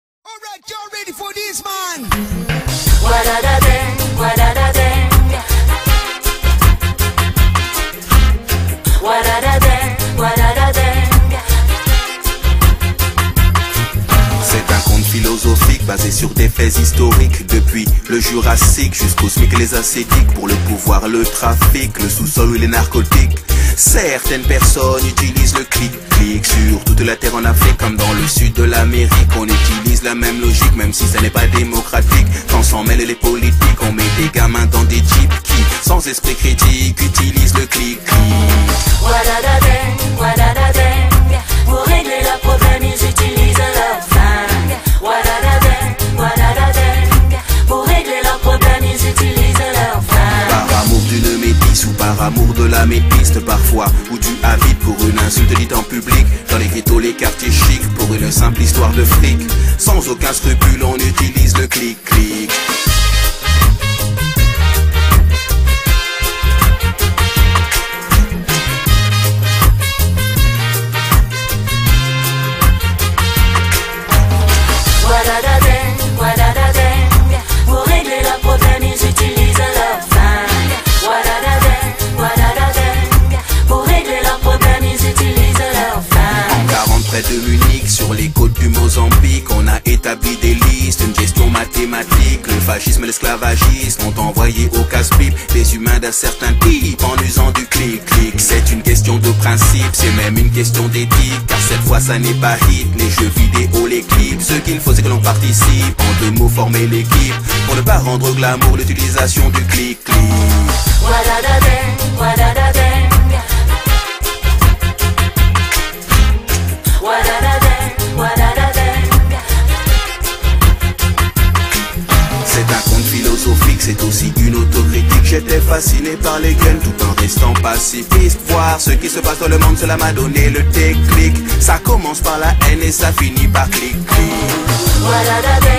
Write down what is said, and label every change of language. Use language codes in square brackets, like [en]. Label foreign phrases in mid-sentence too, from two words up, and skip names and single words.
[en] Alright, y'all ready for this, man? Wa-da-da-dang, wa-da-da-dang. Wa-da-da-dang, wa-da-da-dang. [fr] C'est un conte philosophique basé sur des faits historiques. Depuis le Jurassique jusqu'aux SMIC et les ascétiques. Pour le pouvoir, le trafic, le sous-sol ou les narcotiques. Certaines personnes utilisent le clic-clic sur toute la terre en Afrique comme dans le sud de l'Amérique. On utilise la même logique même si ça n'est pas démocratique. Quand s'en mêlent les politiques, on met des gamins dans des jeeps qui, sans esprit critique, utilisent le clic-clic. Wa-da-da-dang, wa-da-da-dang. Pour régler le problème, ils utilisent leur flingue. Wa-da-da-dang, wa-da-da-dang. Pour régler leur problème, ils utilisent leur flingue. Par amour d'une métisse ou par amour de la mépiste parfois, ou du avide pour une insulte dite en public. Dans les ghettos, les quartiers chics, pour une simple histoire de fric. Sans aucun scrupule, on utilise le clic-clic. Wa-da-da-dang, wa-da-da-dang. Pour régler le problème, ils utilisent leur flingue. Wa-da-da-dang, wa-da-da-dang. Pour régler leur problème, ils utilisent leur flingue. En 40 près de Munich, sur les côtes du Mozambique, on a établi des listes, une gestion mathématique. Le fascisme et l'esclavagisme ont envoyé au casse-pipe les humains d'un certain type en usant du clic-clic. C'est une question de principe, c'est même une question d'éthique, car cette fois ça n'est pas hit, les jeux vidéo, les clips. Ce qu'il faut c'est que l'on participe, en deux mots former l'équipe, pour ne pas rendre glamour l'utilisation du clic-clic. Wa-da-da-dang, wa-da-da-dang. Wa-da-da-dang, wa-da-da-dang. C'est un conte philosophique, c'est aussi une autocritique. J'étais fasciné par les gueules tout en restant pacifiste. Voir ce qui se passe dans le monde, cela m'a donné le déclic. Ça commence par la haine et ça finit par clic-clic. Wa-da-da-dang.